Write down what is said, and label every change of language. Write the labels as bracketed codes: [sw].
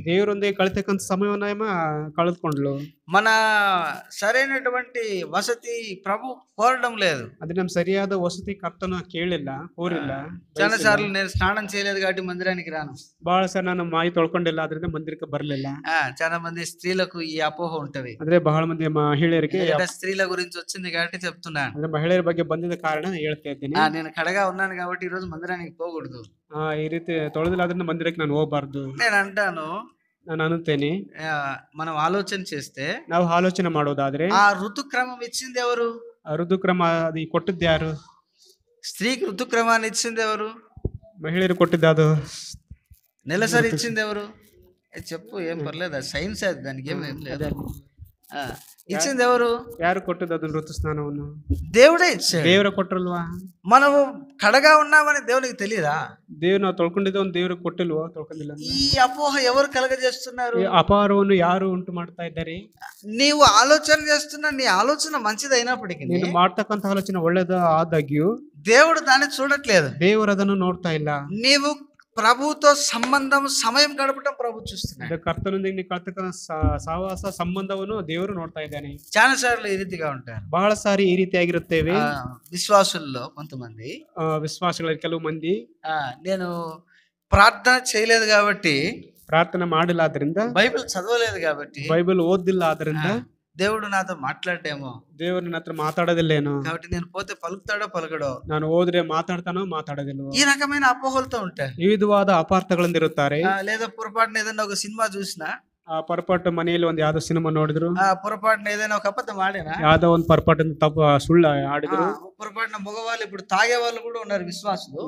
[kn] ದೇವರೊಂದಿಗೆ ಕಳಿತಕ್ಕಂತ ಸಮಯವನ್ನು ಆಯಮ್ಮ ಕಳೆದುಕೊಂಡ್ಲು. [te] మన సరైనటువంటి వసతి ప్రభు కోరడం లేదు. [kn] అది ನಮ್ಮ ಸರಿಯಾದ ವಸತಿ ಕರ್ತನ ಕೇಳಿಲ್ಲ, ಕೋರಿಲ್ಲ. [te] చాలా సార్లు నేను స్నానం చేయలేదు కాబట్టి మందిరానికి రాను. [kn] ಬಹಳ ಸಾರಿ ನಾನು ಮಾಯಿ ತೊಳ್ಕೊಂಡಿಲ್ಲ, ಅದರಿಂದ ಮಂದಿರಕ್ಕೆ ಬರಲಿಲ್ಲ. [te] చాలా మంది స్త్రీలకు ఈ అపోహ ఉంటది. [kn] ಅಂದ್ರೆ ಬಹಳ ಮಂದಿ ಮಹಿಳೆಯರಿಗೆ [te] స్త్రీల గురించి వచ్చింది కాబట్టి చెప్తున్నాను. [kn] ಅಂದ್ರೆ ಮಹಿಳೆಯರ ಬಗ್ಗೆ ಬಂದಿದ್ದ ಕಾರಣ ಹೇಳ್ತಾ ಇದ್ದೀನಿ. [te] నేను కడగా ఉన్నాను కాబట్టి ఈ రోజు మందిరానికి పోకూడదు. [kn] ಈ ರೀತಿ ತೊಳೆದಿಲ್ಲ, ಅದರಿಂದ ಮಂದಿರಕ್ಕೆ ನಾನು ಹೋಗಬಾರ್ದು. [te] నేను అంటాను, [kn] ನಾನು ಅನ್ನುತ್ತೇನೆ, [te] మనం ఆలోచన చేస్తే, [kn] ನಾವು ಆಲೋಚನೆ ಮಾಡೋದಾದ್ರೆ, [te] ఆ ఋతుక్రమం ఇచ్చింది ఎవరు? [kn] ಋತುಕ್ರಮ ಅದು ಕೊಟ್ಟಿದ್ದು ಯಾರು? [te] స్త్రీకి ఋతుక్రమాన్ని ఇచ్చింది ఎవరు? [kn] మహిళలు కొట్టిದ್ದು ಅದು. [te] నెలసరి ఇచ్చింది ఎవరు? చెప్పు, ఏం పర్లేదు, సైన్స్ అది, దానికి ఏం లేదు. ఇచ్చింది ఎవరు? [kn] ಯಾರು ಕೊಟ್ಟಿದ್ದು ಅದನ್ನ ಋತುಸ್ನಾನವನ್ನು? [te] దేవుడే ఇచ్చాడు. [kn] ದೇವರ ಕೊಟ್ಟರಲ್ವಾ? [te] మనము కడగా ఉన్నామని దేవునికి తెలియదా? [kn] ದೇವ್ರು ನಾವು ತೊಳ್ಕೊಂಡಿದ್ದ ಒಂದು ದೇವ್ರಿಗೆ ಕೊಟ್ಟಿಲ್ವಾ? ತೊಳ್ಕೊಂಡಿಲ್ಲ. [te] ఈ అపోహ ఎవరు కలగజేస్తున్నారు? [kn] ಈ ಅಪಾರವನ್ನು ಯಾರು ಉಂಟು ಮಾಡ್ತಾ ಇದ್ದಾರೆ? [te] నీవు ఆలోచన చేస్తున్నా, నీ ఆలోచన మంచిది అయినప్పటికీ [kn] ನೀನು ಮಾಡ್ತಕ್ಕಂತ ಆಲೋಚನೆ ಒಳ್ಳೇದ ಆದಾಗ್ಯೂ [te] దేవుడు దాన్ని చూడట్లేదు. [kn] ದೇವರು ಅದನ್ನು ನೋಡ್ತಾ ಇಲ್ಲ. [te] నీవు ప్రభుతో సమయం గడపడం ప్రభు చూస్తున్నాడు. [kn] ಕರ್ತನೊಂದಿಗೆ ನೀವು ಕಳ್ತಕ್ಕಂತ ಸಹವಾಸ ಸಂಬಂಧವನ್ನು ದೇವರು ನೋಡ್ತಾ ಇದ್ದಾನೆ. [te] చాలా సార్లు ఈ రీతిగా ఉంటారు. [kn] ಬಹಳ ಸಾರಿ ಈ ರೀತಿಯಾಗಿರುತ್ತೇವೆ. [te] విశ్వాసుల్లో కొంతమంది, [kn] ವಿಶ್ವಾಸಗಳಲ್ಲಿ ಕೆಲವು ಮಂದಿ, [te] నేను ప్రార్థన చేయలేదు కాబట్టి, [kn] ಪ್ರಾರ್ಥನೆ ಮಾಡಿಲ್ಲ ಆದ್ರಿಂದ, [te] బైబిల్ చదవలేదు కాబట్టి, [kn] ಬೈಬಲ್ ಓದಿಲ್ಲ ಆದ್ರಿಂದ [te] దేవుడు నాతో మాట్లాడేమో, [kn] ದೇವರು ನನ್ನ ಹತ್ರ ಮಾತಾಡೋದಿಲ್ಲೇನೋ, [te] కాబట్టి నేను పోతే పలుకుతాడో పలకడో, [kn] ನಾನು ಹೋದ್ರೆ ಮಾತಾಡ್ತಾನೋ ಮಾತಾಡೋದಿಲ್ವೋ, [te] ఈ రకమైన అపోహలతో ఉంటారు. [kn] ವಿವಿಧವಾದ ಅಪಾರ್ಥಗಳಿಂದ ಇರುತ್ತಾರೆ. [te] లేదా పొరపాటున ఏదైనా ఒక సినిమా చూసినా, [kn] ಪರ್ಪಟ್ಟು ಮನೆಯಲ್ಲಿ ಒಂದ್ ಯಾವ್ದೋ ಸಿನಿಮಾ ನೋಡಿದ್ರು, [te] పొరపాటున ఏదైనా ఒక అబద్ధం ఆడినా, [kn] ಯಾವ್ದೋ ಒಂದ್ ಪರ್ಪಟ್ಟು ತಪ್ಪು ಸುಳ್ಳು ಆಡಿದ್ರು, [te] పొరపాటున మగవాళ్ళు ఇప్పుడు తాగే వాళ్ళు కూడా ఉన్నారు విశ్వాసులు.